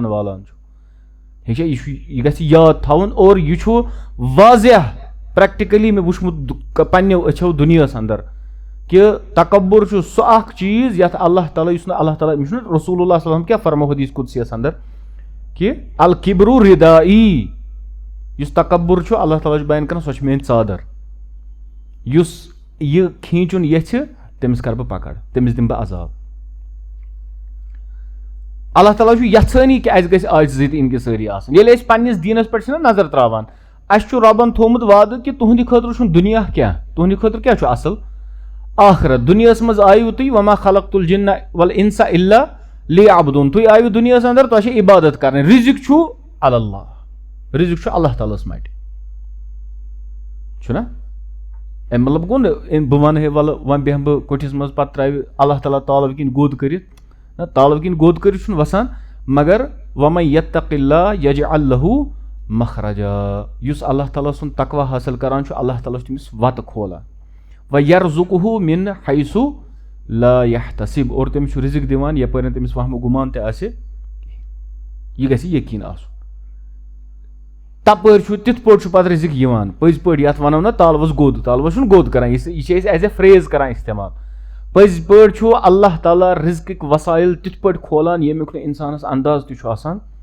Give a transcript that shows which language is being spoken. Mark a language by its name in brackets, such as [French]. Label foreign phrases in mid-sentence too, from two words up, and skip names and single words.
[Kashmiri] والان چھُ ٹھیٖک چھا یہِ گژھِ یاد تھاوُن اور یہِ چھُ واضح پریکٹِکلی مےٚ وٕچھمُت پننیو أچھو دُنیاہس انٛدر کہِ تکبُر چھُ سُہ اکھ چیٖز یتھ اللہ تعالیٰ یُس نہٕ اللہ تعالیٰ أمِس چھُنہٕ رسول اللہ [Arabic] صلی اللہ علیہ وسلم [Kashmiri] کیاہ فرمو حدیث قُدسیَس انٛدر کہِ [Arabic] الکِبرُ ردائی [Kashmiri] یُس تکبُر چھُ اللہ تعالیٰ چھُ بیان کران سۄ چھِ میٲنۍ ژادر یُس یہِ کھیٖنچُن یژھِ تٔمِس کرٕ بہٕ پکڑ تٔمِس دِمہٕ بہٕ عذاب اللہ تعالیٰ چھُ یژھٲنی کہِ اَسہِ گژھِ عاجزی تہٕ انکسٲری آسٕنۍ ییٚلہِ أسۍ پننِس دیٖنس پٮ۪ٹھ چھِنہ نظر تراوان اَسہِ چھُ رۄبن تھومُت وعدٕ کہِ تُہنٛدِ خٲطرٕ چھُنہٕ دُنیا کیٛاہ تُہنٛدِ خٲطرٕ کیٛاہ چھُ اصل آخرت دُنیاہس منٛز آیِو تُہۍ [Arabic] وما خلقت الجن والانس الا لیعبدون [Kashmiri] تُہۍ آیِو دُنیاہس انٛدر تۄہہِ چھِ عبادت کرٕنۍ رِزق چھُ اللہ رِزق چھُ اللہ تعالیٰ ہس مٹہِ چھُنہ اَمہِ مطلب گوٚو نہٕ بہٕ ونہٕ ہے وَلہٕ وۄنۍ بیٚہمہٕ بہٕ کوٹھِس منٛز پتہٕ ترٛاوِ اللہ تعالیٰ تالوٕ کِنۍ گوٚد کٔرِتھ نہ تالوٕ کِنۍ گوٚد کٔرِتھ چھُنہٕ وسان مگر [Arabic] وَمَن یَتَّقِ اللّٰہ یَجْعَل لَہُ مخرجا [Kashmiri] یُس اللہ تعالیٰ سُنٛد تقوا حٲصِل کران چھُ اللہ تعالیٰ چھُ تٔمِس وتہٕ کھولان [Arabic] وَیَرزُقُہُ مِن حیثُ لا یحتسب [Kashmiri] اور تٔمِس چھُ رِزق دِوان یپٲرۍ نہٕ تٔمِس وہمہٕ گُمان تہِ آسہِ یہِ گژھِ یقیٖن آسُن تپٲرۍ چھُ تِتھ پٲٹھۍ چھُ پتہٕ رِزق یِوان پٔزۍ پٲٹھۍ یتھ ونو نہ تالوس گوٚد تالوس چھُنہٕ گوٚد کران یہِ چھِ أسۍ [English] as a phrase [Kashmiri] کران استعمال پٔزۍ پٲٹھۍ چھُ اللہ تعالیٰ رِزقٕکۍ وسایل تِتھ پٲٹھۍ کھولان ییٚمیُک نہٕ انسانس انداز تہِ چھُ آسان